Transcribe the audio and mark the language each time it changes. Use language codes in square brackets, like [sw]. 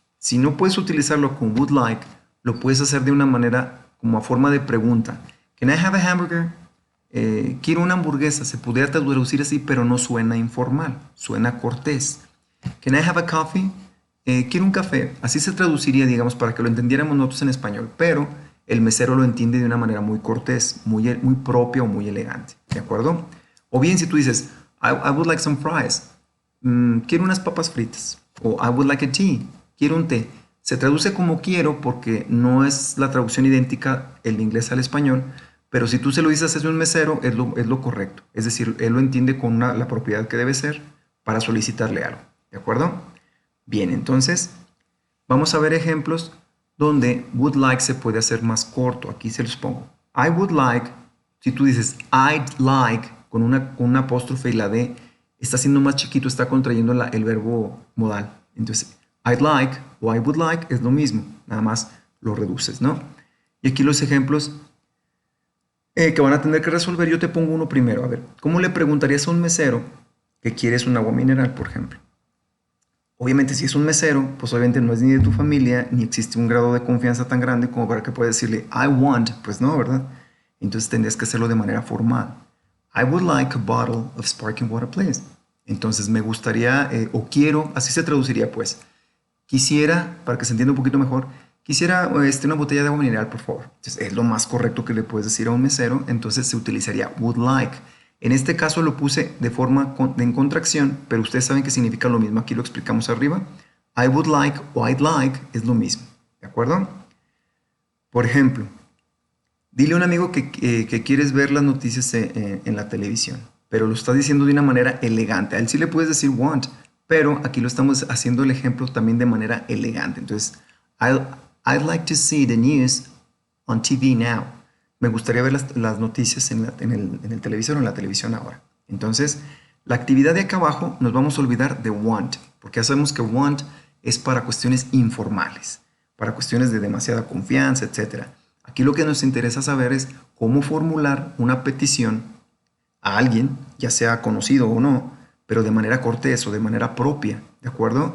[es] Si no puedes utilizarlo con would like, lo puedes hacer de una manera como a forma de pregunta. [en] Can I have a hamburger? [es] Quiero una hamburguesa. Se podría traducir así, pero no suena informal. Suena cortés. [en] Can I have a coffee? [es] Quiero un café. Así se traduciría, digamos, para que lo entendiéramos nosotros en español. Pero el mesero lo entiende de una manera muy cortés, muy propia o muy elegante. ¿De acuerdo? O bien si tú dices, [en] I would like some fries. [es] Quiero unas papas fritas. O [en] I would like a tea. [es] Quiero un té. Se traduce como quiero porque no es la traducción idéntica el inglés al español, pero si tú se lo dices a un mesero es lo correcto. Es decir, él lo entiende con la propiedad que debe ser para solicitarle algo. ¿De acuerdo? Bien, entonces vamos a ver ejemplos donde would like se puede hacer más corto. Aquí se los pongo. [en] I would like, [es] si tú dices I'd like con una apóstrofe y la D, está siendo más chiquito, está contrayendo el verbo modal. Entonces, [en] I'd like o I would like [es] es lo mismo, nada más lo reduces, ¿no? Y aquí los ejemplos que van a tener que resolver, yo te pongo uno primero. A ver, ¿cómo le preguntarías a un mesero que quieres un agua mineral, por ejemplo? Obviamente, si es un mesero, pues obviamente no es ni de tu familia, ni existe un grado de confianza tan grande como para que puedas decirle, [en] I want, [es] pues no, ¿verdad? Entonces tendrías que hacerlo de manera formal. [en] I would like a bottle of sparkling water, please. [es] Entonces me gustaría, o quiero, así se traduciría pues. Quisiera, para que se entienda un poquito mejor, quisiera una botella de agua mineral, por favor. Entonces, es lo más correcto que le puedes decir a un mesero, entonces se utilizaría would like. En este caso lo puse de forma en contracción, pero ustedes saben que significa lo mismo. Aquí lo explicamos arriba. [en] I would like o I'd like [es] es lo mismo. ¿De acuerdo? Por ejemplo, dile a un amigo que quieres ver las noticias en la televisión, pero lo estás diciendo de una manera elegante. A él sí le puedes decir want, pero aquí lo estamos haciendo el ejemplo también de manera elegante. [en] Entonces, I'd like to see the news on TV now. [es] Me gustaría ver las noticias en el televisor o en la televisión ahora. Entonces, la actividad de acá abajo nos vamos a olvidar de want, porque ya sabemos que want es para cuestiones informales, para cuestiones de demasiada confianza, etc. Aquí lo que nos interesa saber es cómo formular una petición a alguien, ya sea conocido o no, pero de manera cortés o de manera propia, ¿de acuerdo?